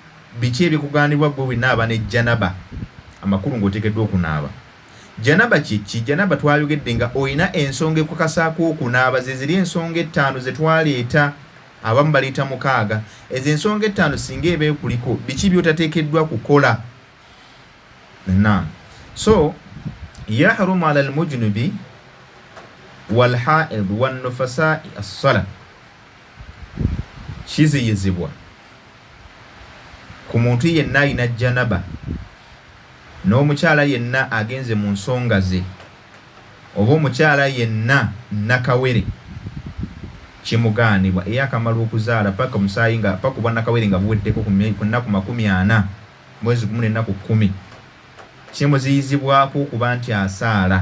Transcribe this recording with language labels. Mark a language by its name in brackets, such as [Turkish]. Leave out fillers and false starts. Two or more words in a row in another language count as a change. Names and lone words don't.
[Ganda] Biki ebikugaanibwa gwe winaaba ne janaba? Amakulu ng'oteekeddwa okunaaba. Janaba ki? Janaba twayogedde nga oyina ensonga ekukakasaako okunaaba, ze ziri ensonga 5 ze twaleeta, abamu baleeta 6. Ezo ensonga 5 singa eba ekuliko, biki by'otateekeddwa kukola? Naam. [Arabic] So يحرم على المجنب والحائض والنفساء الصلاة, [Ganda] kiziyizibwa ku muntu yenna alina janaba n'omukyala yenna agenze mu nsonga ze, oba omukyala yenna nakawere, kimugaanibwa eyakamala okuzaala paka musaayi nga paka bwa nakawere nga buweddeko ku nnaku 40 mwezi gumu n'ennaku 10, kimuziyizibwako okuba nti asaala.